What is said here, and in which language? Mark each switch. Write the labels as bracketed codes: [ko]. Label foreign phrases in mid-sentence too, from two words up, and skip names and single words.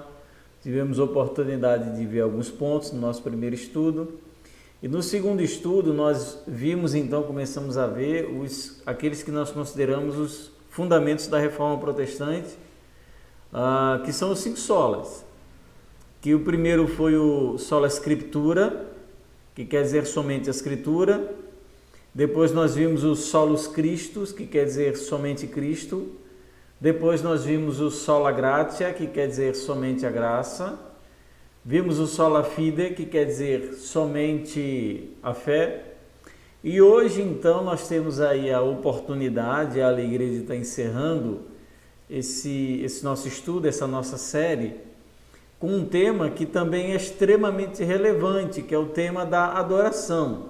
[pt] Tivemos oportunidade de ver alguns pontos no nosso primeiro estudo. E no segundo estudo nós vimos, então, começamos a ver aqueles que nós consideramos os fundamentos da Reforma Protestante, que são os 5 solas. Que o primeiro foi o [la] sola scriptura, [pt] que quer dizer somente a escritura. Depois nós vimos o [la] solus Christus, [pt] que quer dizer somente Cristo. Depois nós vimos o [la] sola gratia, [pt] que quer dizer somente a graça. Vimos o [la] sola fide, [pt] que quer dizer somente a fé. E hoje então nós temos aí a oportunidade, a alegria de estar encerrando esse nosso estudo, essa nossa série, com um tema que também é extremamente relevante, que é o tema da adoração.